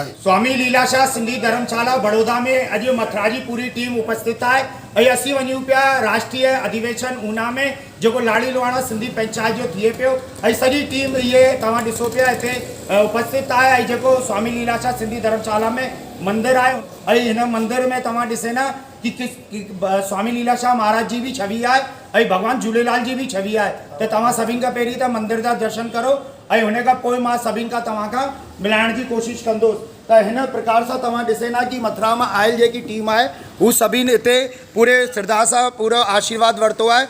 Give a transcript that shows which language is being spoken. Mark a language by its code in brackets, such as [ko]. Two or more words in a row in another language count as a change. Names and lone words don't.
[sd] स्वामी लीलाशाह सिंधी धर्मशाला बड़ौदा में अॼु मथुरा जी पूरी टीम उपस्थित आहे ऐं असीं वञूं पिया राष्ट्रीय अधिवेशन ऊना में जेको लाड़ी लुहाणा सिंधी पंचायत जो थिए पियो। ऐं सॼी टीम इहे तव्हां ॾिसो पिया हिते उपस्थित आहे। ऐं जेको स्वामी लीलाशाह सिंधी धर्मशाला में मंदरु आहे ऐं हिन मंदर में तव्हां ॾिसे न कि स्वामी लीलाशाह महाराज जी भी छवि आहे ऐं भगवान झूलेलाल जी भी छवि आहे। त तव्हां सभिनि खां पहिरीं त मंदिर जा दर्शन करो ऐं हुन खां पोइ मां सभिनि खां तव्हां खां मिलाइण जी कोशिशि कंदुसि। त हिन प्रकार सां तव्हां ॾिसे न कि मथुरा मां आयल जेकी टीम आहे हू सभिनि हिते पूरे श्रद्धा सां पूरो आशीर्वाद वरितो आहे।